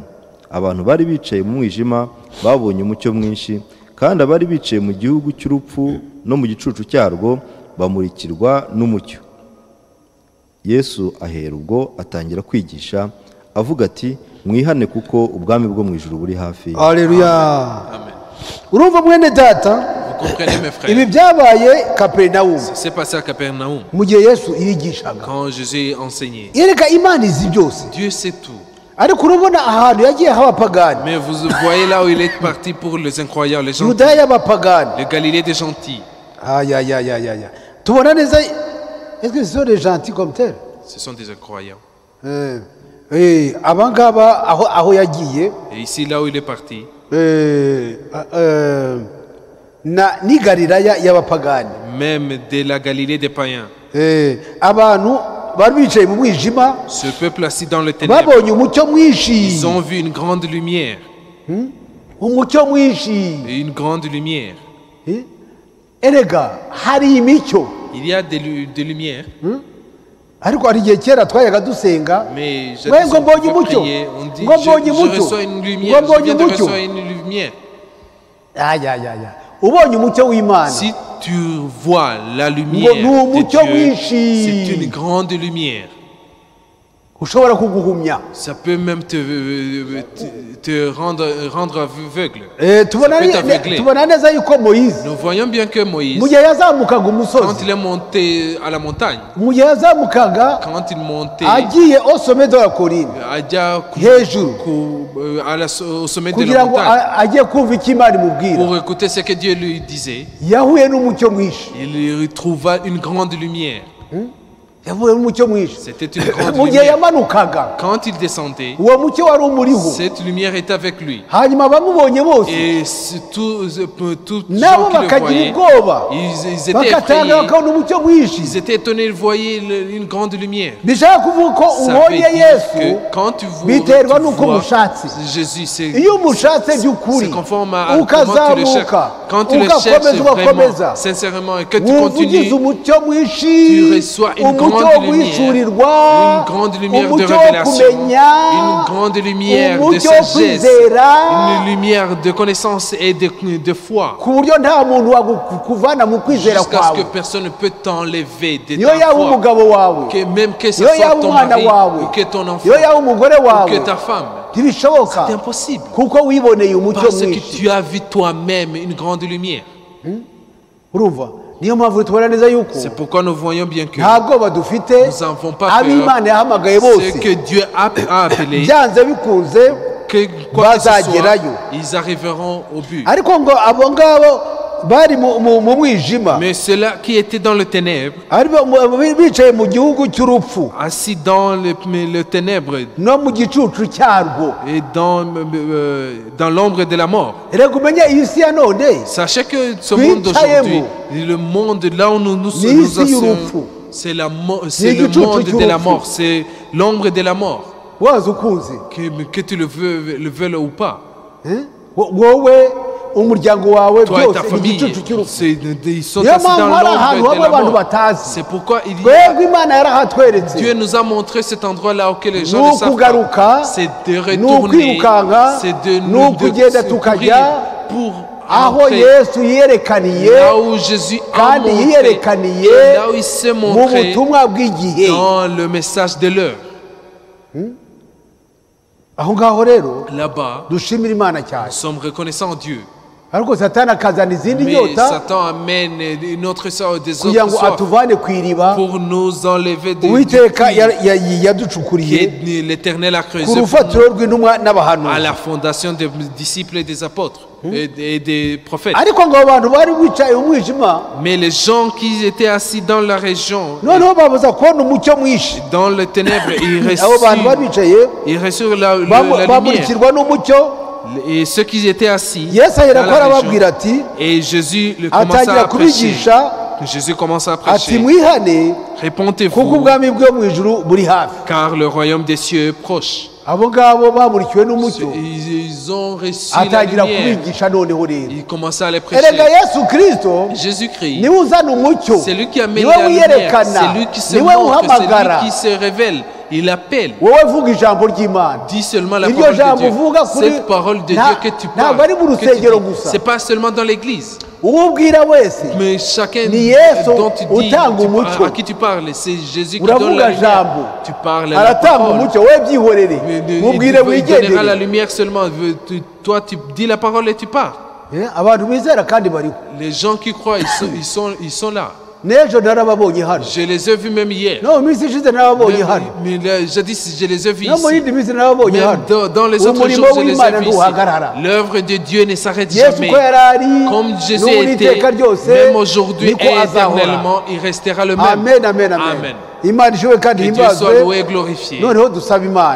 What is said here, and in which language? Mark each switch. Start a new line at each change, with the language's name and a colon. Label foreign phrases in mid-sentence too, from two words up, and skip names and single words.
Kinyarwanda: Abantu bari bicaye mu mwijima babonye umucyo mwinshi, kandi abari bicaye mu gihugu cy'urupfu no mu gicucu cyarwo bamurikirwa n'umucyo. Yesu ahera ubwo atangira kwigisha avuga ati, mwihane kuko ubwami bwo mu ijuru buri hafi. Haleluya. Urumva mwene data,
French: Vous comprenez mes frères?
Kinyarwanda: ibi byabaye Kaperinawumu
French: C'est passé à Capernaum
Kinyarwanda: mu gihe Yesu yigishaga.
French: quand Jésus enseignait.
Kinyarwanda: Yereka Imana izi byose,
French: Dieu sait tout.
Kinyarwanda: ariko urabona ahantu yagiye h'abapagani,
French: Mais vous voyez là où il est parti pour les incroyants, les gentils.
Kinyarwanda: Yudaya y'abapagani.
French: Le Galilée des gentils.
Kinyarwanda: Tubona neza,
French: est-ce que ce sont des gentils comme tels? Ce sont des incroyants.
Kinyarwanda: Abangaba aho yagiye
French: Et ici, là où il est parti,
Kinyarwanda: ni Galilaya y'abapagani.
French: même de la Galilée des païens,
Kinyarwanda: Abantu bari bicaye mu mwijima,
French: ce peuple assis dans le ténèbre,
Kinyarwanda: babonye umucyo mwinshi,
French: ils ont vu une grande lumière.
Kinyarwanda: umucyo mwinshi.
French: Une grande lumière.
Kinyarwanda: Erega hari imico,
French: Il y a des lumières,
Kinyarwanda: ariko hari igihe kera twayaga dusenga,
French: mais Ouais,
Kinyarwanda: ngo mbonye
French: je
Kinyarwanda: umucyo,
French: priais, on dit
Kinyarwanda: ngo mbonye
French: je
Kinyarwanda: umucyo,
French: reçois une
Kinyarwanda: ngo
French: lumière, je
Kinyarwanda: mbonye
French: viens de
Kinyarwanda: umucyo.
French: recevoir une lumière.
Kinyarwanda: Ubonye umucyo w'Imana,
French: Si tu vois la lumière
Kinyarwanda: Ngo ni umucyo
French: de Dieu,
Kinyarwanda: mwinshi.
French: c'est une grande lumière.
Kinyarwanda: ushobora kuguhumya.
French: Ça peut même te rendre aveugle.
Kinyarwanda: Tubona neza yuko Moïse
French: Nous voyons bien que Moïse,
Kinyarwanda: mu gihe yazamukaga
French: quand
Kinyarwanda: umusozi,
French: il est monté à la montagne,
Kinyarwanda: mu gihe yazamukaga
French: quand il montait agiye au sommet de la colline
Kinyarwanda: hejuru,
French: au sommet de
Kinyarwanda: kugira
French: la
Kinyarwanda: ngo
French: montagne,
Kinyarwanda: agiye kumva icyo Imana imubwira,
French: pour écouter ce que Dieu lui disait,
Kinyarwanda: yahuye n'umucyo mwinshi,
French: il trouva une grande lumière.
Kinyarwanda: yahuye n'umucyo mwinshi.
French: C'était une grande
Kinyarwanda: Mu gihe
French: lumière.
Kinyarwanda: yamanukaga,
French: Quand il descendait,
Kinyarwanda: uwo mucyo wari umuriho,
French: cette lumière était avec lui.
Kinyarwanda: hanyuma abamubonye bose
French: Et tous les
Kinyarwanda: nabo
French: gens qui le
Kinyarwanda: bakagira
French: voyaient,
Kinyarwanda: ubwoba,
French: ils étaient
Kinyarwanda: bagatanga
French: effrayés.
Kinyarwanda: bakabona umucyo mwinshi.
French: Ils étaient étonnés, ils voyaient une grande lumière.
Kinyarwanda: Bishaka kuvuga ko
French: Ça veut
Kinyarwanda: ubonye
French: dire
Kinyarwanda: Yesu
French: que quand tu
Kinyarwanda: biterwa
French: tu
Kinyarwanda: n'uko
French: vois
Kinyarwanda: umushatse.
French: Jésus, c'est
Kinyarwanda: Iyo umushatse by'ukuri,
French: conforme à comment tu le cherches.
Kinyarwanda: ukazamuka,
French: Quand tu le cherches
Kinyarwanda: ugakomeza
French: vraiment,
Kinyarwanda: ugakomeza,
French: sincèrement, et que tu
Kinyarwanda: wuvugize
French: continues,
Kinyarwanda: umucyo mwinshi,
French: tu reçois une
Kinyarwanda: umucyo
French: grande
Kinyarwanda: wo
French: lumière,
Kinyarwanda: guhishurirwa,
French: une grande lumière de
Kinyarwanda: umucyo wo
French: révélation,
Kinyarwanda: kumenya,
French: une grande lumière de
Kinyarwanda: umucyo wo
French: sagesse,
Kinyarwanda: kwizera,
French: une lumière de connaissance et de foi,
Kinyarwanda: ku buryo nta muntu wagukuvana mu kwizera
French: jusqu'à ce que
Kinyarwanda: kwawe.
French: personne ne peut t'enlever de
Kinyarwanda: Niyo
French: ta
Kinyarwanda: yaba
French: foi.
Kinyarwanda: umugabo wawe,
French: Que même que ce
Kinyarwanda: niyo
French: soit
Kinyarwanda: yaba
French: ton
Kinyarwanda: umwana
French: mari
Kinyarwanda: wawe,
French: ou que ton enfant
Kinyarwanda: niyo yaba umugore
French: ou
Kinyarwanda: wawe,
French: que ta femme,
Kinyarwanda: ntibishoboka
French: c'est impossible.
Kinyarwanda: kuko wiboneye umucyo
French: Parce que
Kinyarwanda: mwinshi.
French: tu as vu toi-même une grande lumière.
Kinyarwanda: Urumva, niyo mpamvu tubona neza yuko
French: C'est pourquoi nous voyons bien que
Kinyarwanda: nta bwoba dufite,
French: nous n'avons pas
Kinyarwanda: abo Imana
French: peur.
Kinyarwanda: yahamagaye
French: Ce
Kinyarwanda: bose
French: que Dieu a appelé,
Kinyarwanda: byanze bikunze
French: que quoi que ce soit,
Kinyarwanda: bazagerayo.
French: ils arriveront au but.
Kinyarwanda: ariko ngo abo ngabo bari mu mwijima,
French: Mais ceux-là qui étaient dans le ténèbre,
Kinyarwanda: bicaye mu gihugu cy'urupfu
French: assis dans le ténèbre
Kinyarwanda: no mu gicucu cyarwo.
French: et dans l'ombre de la mort.
Kinyarwanda: Reka umenye iyi si ya none
French: Sachez que ce monde d'aujourd'hui, le monde là où nous
Kinyarwanda: Ni
French: nous
Kinyarwanda: isi
French: assurons,
Kinyarwanda: y'urupfu.
French: c'est le
Kinyarwanda: igicucu
French: monde de la
Kinyarwanda: cy'urupfu.
French: mort, c'est l'ombre de la mort,
Kinyarwanda: waza ukuzi,
French: que tu le veuilles ou pas.
Kinyarwanda: wowe umuryango wawe
French: Toi et ta
Kinyarwanda: byose ni
French: famille,
Kinyarwanda: igicucu cy'urupfu.
French: ils sont
Kinyarwanda: Niyo
French: assis dans
Kinyarwanda: mpamvu hari ahantu
French: l'ombre
Kinyarwanda: hamwe
French: de la
Kinyarwanda: abantu
French: mort.
Kinyarwanda: batazi.
French: C'est pourquoi il y a,
Kinyarwanda: twebwe Imana yarahatweretse,
French: Dieu nous a montré cet endroit-là auquel les gens
Kinyarwanda: ni
French: ne savent
Kinyarwanda: ukugaruka,
French: pas. C'est de
Kinyarwanda: ni
French: retourner,
Kinyarwanda: ukwirukanka,
French: c'est de
Kinyarwanda: ni
French: nous
Kinyarwanda: ukugenda
French: de
Kinyarwanda: tukajya
French: courir pour
Kinyarwanda: aho
French: entrer
Kinyarwanda: Yesu yiyerekaniye,
French: là où Jésus a
Kinyarwanda: kandi
French: montré,
Kinyarwanda: yiyerekaniye
French: et là où il s'est
Kinyarwanda: mu
French: montré
Kinyarwanda: butumwa bw'igihe.
French: dans le message de l'heure.
Kinyarwanda: Aho ngaho rero
French: Là-bas,
Kinyarwanda: dushimira Imana cyane,
French: nous sommes reconnaissants à Dieu.
Kinyarwanda: ariko Satani akazana izindi
French: Mais
Kinyarwanda: nyota
French: Satan amène une autre sorte, des
Kinyarwanda: kugira
French: autres
Kinyarwanda: ngo
French: soifs
Kinyarwanda: atuvane ku iriba
French: pour nous enlever du
Kinyarwanda: Uwiteka
French: puits
Kinyarwanda: yaducukuriye
French: que l'Éternel a creusé
Kinyarwanda: ku
French: pour
Kinyarwanda: rufatiro
French: nous,
Kinyarwanda: rw'intumwa
French: à
Kinyarwanda: n'abahanuzi.
French: la fondation des disciples et des apôtres et des prophètes.
Kinyarwanda: ariko ngo abantu bari bicaye mu mwijima,
French: Mais les gens qui étaient assis dans la région,
Kinyarwanda: noneho babuza kubona umucyo mwinshi.
French: dans le ténèbre,
Kinyarwanda: Abo bantu bari bicaye
French: ils reçurent la lumière.
Kinyarwanda: bamurikirwa n'umucyo.
French: Et ceux qui étaient assis
Kinyarwanda: Yesu ahera
French: dans
Kinyarwanda: ko
French: la
Kinyarwanda: arababwira
French: région,
Kinyarwanda: ati,
French: et Jésus commença
Kinyarwanda: atangira
French: à prêcher.
Kinyarwanda: kubigisha
French: Jésus commence à
Kinyarwanda: ati
French: prêcher.
Kinyarwanda: mwihane kuko
French: Répentez-vous,
Kinyarwanda: ubwami bwo mu ijuru buri hafi.
French: car le royaume des cieux est proche.
Kinyarwanda: Abo ngabo bamurikiwe n'umucyo,
French: Ils ont reçu la
Kinyarwanda: atangira
French: lumière.
Kinyarwanda: kubigisha noneho rero.
French: Il commença à les prêcher.
Kinyarwanda: Erega Yesu Kristo
French: Jésus-Christ,
Kinyarwanda: niwe uzana umucyo,
French: c'est lui qui amène
Kinyarwanda: niwe
French: la lumière,
Kinyarwanda: wiyerekana,
French: c'est lui qui se
Kinyarwanda: niwe
French: montre, c'est
Kinyarwanda: uhamagara.
French: lui qui se révèle. Il appelle.
Kinyarwanda: Wowe vuga ijambo ry'Imana.
French: Dis seulement la
Kinyarwanda: Iryo
French: parole de
Kinyarwanda: jambo
French: Dieu.
Kinyarwanda: uvuga kuri
French: Cette parole de Dieu que tu
Kinyarwanda: ntabwo ari mu
French: parles, que tu
Kinyarwanda: rusengero
French: dis,
Kinyarwanda: gusa.
French: c'est pas seulement dans l'église.
Kinyarwanda: Uwo ubwira wese
French: Mais chacun
Kinyarwanda: Ni Yesu
French: dont tu dis,
Kinyarwanda: utanga umucyo.
French: à qui tu parles, c'est Jésus qui donne
Kinyarwanda: uravuga
French: la lumière.
Kinyarwanda: jambo,
French: Tu parles la
Kinyarwanda: aratanga
French: parole.
Kinyarwanda: umucyo, wowe byihorere,
French: Mais
Kinyarwanda: mubwire
French: il donnera la
Kinyarwanda: wigendere.
French: lumière seulement. Toi, tu dis la parole et tu pars.
Kinyarwanda: abantu bizera kandi bariho.
French: Les gens qui croient, ils sont là.
Kinyarwanda: N'ejo narababonye hano.
French: Je les ai vus même hier.
Kinyarwanda: No, minsi ishize narababonye hano.
French: Mais jadis, je les ai vus
Kinyarwanda: No, mu
French: ici.
Kinyarwanda: yindi minsi narababonye hano.
French: Même dans les autres jours, je les ai vus ici. L'œuvre de Dieu ne s'arrête jamais. Comme Jésus était, même aujourd'hui et éternellement, il restera le même. Amen, amen, amen. Amen.
Kinyarwanda: Imana ishoboye kandi
French: Que Dieu soit
Kinyarwanda: himbazwe.
French: loué et glorifié.
Kinyarwanda: Noneho dusaba Imana